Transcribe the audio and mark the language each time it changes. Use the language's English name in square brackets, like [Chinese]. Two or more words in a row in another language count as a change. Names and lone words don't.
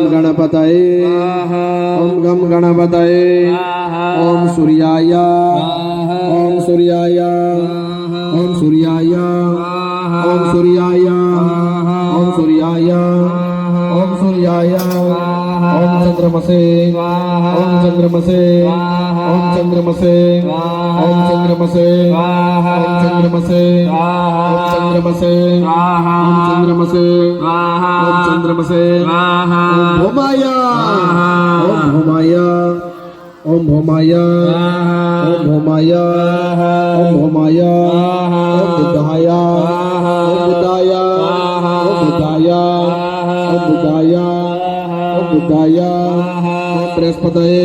[Sanskrit] ગણપતાય ઓમ ગમ ગણપતાય ઓમ સૂર્યાય ઓમ સૂર્યાય ઓમ સૂર્યાય ઓમ સૂર્યાય ઓમ સૂર્યાય ઓમ સૂર્યાય ઓમ ચંદ્રમસે ઓમ ચંદ્રમસે ओम चंद्रमसे ओम चंद्रमसे ओम चंद्रमसे ओम चंद्रमसे ओम चंद्रमसे ओम चंद्रमसे ओम भोमाया ओम भोमाया ओम भोमाया ओम भोमाया ओम भोमाया ओम बुद्धाया ओम बुद्धाया ओम बुद्धाया ओम बुद्धाया ओम बुद्धाया ओम बृहस्पतये